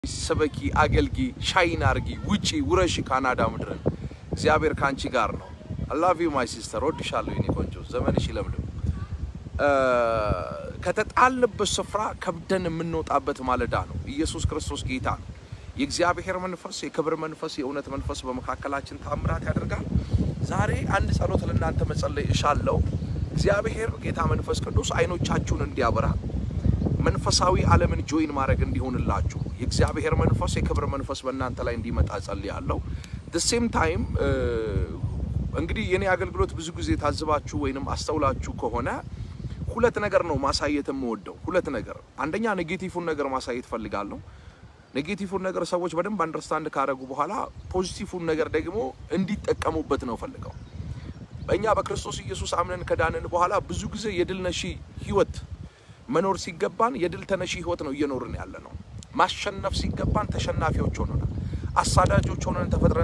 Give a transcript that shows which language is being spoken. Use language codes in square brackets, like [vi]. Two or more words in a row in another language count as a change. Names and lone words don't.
[am] ሰበኪ አገልጊ ሻይን አርጊ ውጪ ውረሽ ካናዳ ምድርን እግዚአብሔር ካንቺ ጋር ነው [en] I love you my sister [am] ወድሻለሁ የኔ ቆንጆ ዘመንሽ ይለምልም ከተጣልንበት ስፍራ ከብደን የምንወጣበት ማለዳ ነው ኢየሱስ ክርስቶስ ጌታ ነው የእግዚአብሔር መንፈስ የክብር መንፈስ የእውነት መንፈስ በመካከላችን ታምራት ያደርጋል ዛሬ አንድ ጸሎት ለእናንተ መጸለይ እሻለሁ እግዚአብሔር ጌታ መንፈስ ቅዱስ አይኖቻችሁን እንዲያበራ መንፈሳዊ ዓለምን ጆይን ማድረግ እንዲሆንላችሁ የእግዚአብሔር መንፈስ የክብር መንፈስ በእናንተ ላይ እንዲመጣ ጸልያለሁ [en] the same time [am] እንግዲህ የኔ አገልግሎት ብዙ ጊዜ ታዝባችሁ ወይንም አስተውላችሁ ከሆነ ሁለት ነገር ነው ማሳየት የምወደው ሁለት ነገር አንደኛ ኔጌቲቭን ነገር ማሳየት ፈልጋለሁ ኔጌቲቭን ነገር ሰዎች በደንብ አንደርስታንድ ካደረጉ በኋላ ፖዚቲቭን ነገር ደግሞ እንዲጠቀሙበት ነው ፈልገው በእኛ በክርስቶስ ኢየሱስ አምነን ከዳንን በኋላ ብዙ ጊዜ የድል ነሺ ህይወት መኖር ሲገባን የድል ተነሺ ህይወት ነው እየኖርን ያለነው ማሸነፍ ሲገባን ተሸናፊዎች ሆነናል አሳዳጆች ሆነን ተፈጥረን